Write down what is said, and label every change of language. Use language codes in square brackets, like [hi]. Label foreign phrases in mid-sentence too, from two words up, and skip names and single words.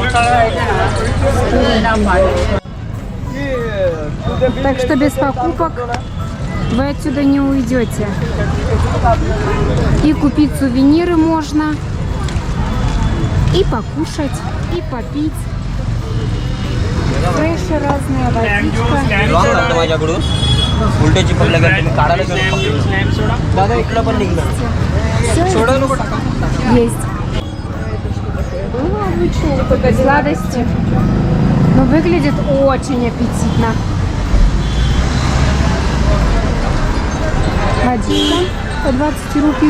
[ru] Так что без покупок вы отсюда не уйдете. И купить сувениры можно, и покушать, и попить. Фреши разные, водичка. [mr] उलटे चिपकले तुम्ही काढायला गेलो दादा इकडं पण निघलं [ru] Есть. Ну, обычные только сладости. Но выглядит очень аппетитно. Водичка по 20 рупий.